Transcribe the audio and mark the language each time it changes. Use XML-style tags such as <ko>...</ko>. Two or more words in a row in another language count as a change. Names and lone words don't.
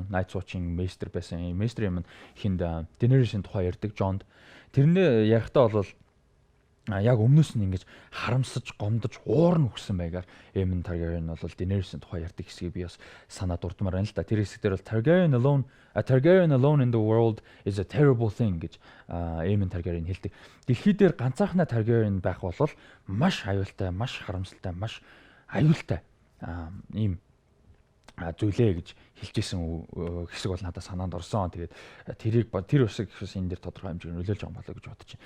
<mn>Night Watch-ийн Maester байсан. Maester Aemon хинд Daenerys-ийн тухай ярьдаг Jon. Тэрнээ ярихдаа бол яг өмнөөс нь ингэж харамсаж, гомдож, уурн өгсөн байгаар Aemon Targaryen бол Daenerys-ийн тухай ярьдаг хэсгийг би бас санаад дурдмаар байна л да. Тэр хэсгээр бол Targaryen</mn> <en>alone in the world is a terrible thing</en> <mn>гэж Aemon Targaryen хэлдэг. Дэлхий дээр ганцаархнаа Targaryen байх бол маш аюултай, маш харамсалтай, маш аюултай ийм зүйлээ гэж хэлжсэн хэсэг бол надад санаанд орсон. Тэгээд тэр үсэг энэ дээр тодорхой хэмжээгээр нөлөөлж байгаа болоо гэж бодож байна.</mn>